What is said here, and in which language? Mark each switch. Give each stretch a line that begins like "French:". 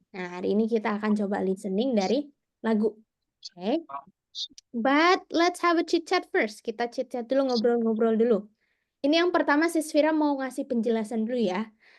Indonesian: Nah, hari ini kita akan coba listening dari lagu. Oke.
English: But let's have a chit chat first.
Indonesian: Kita chit chat dulu, ngobrol-ngobrol dulu. Ini yang pertama Sis Vira mau ngasih penjelasan dulu ya.